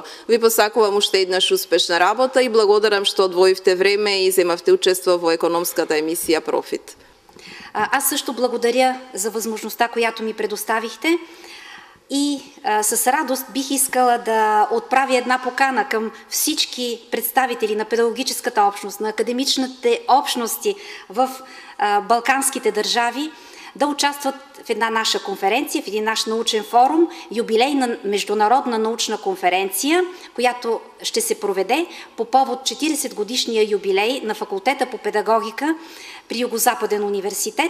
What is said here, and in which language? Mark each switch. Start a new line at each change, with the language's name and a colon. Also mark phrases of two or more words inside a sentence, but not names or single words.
Macedonian: Ви посакувам уште еднаш успешна работа и благодарам што одвоивте време и земавте учество во економската емисија Профит.
Bulgarian: Аз също благодаря за възможността, която ми предоставихте. И с радост бих искала да отправя една покана към всички представители на педагогическата общност, на академичните общности в балканските държави да участват в една наша конференция, в един наш научен форум, юбилейна международна научна конференция, която ще се проведе по повод 40-годишния юбилей на факултета по педагогика при Югозападен университет.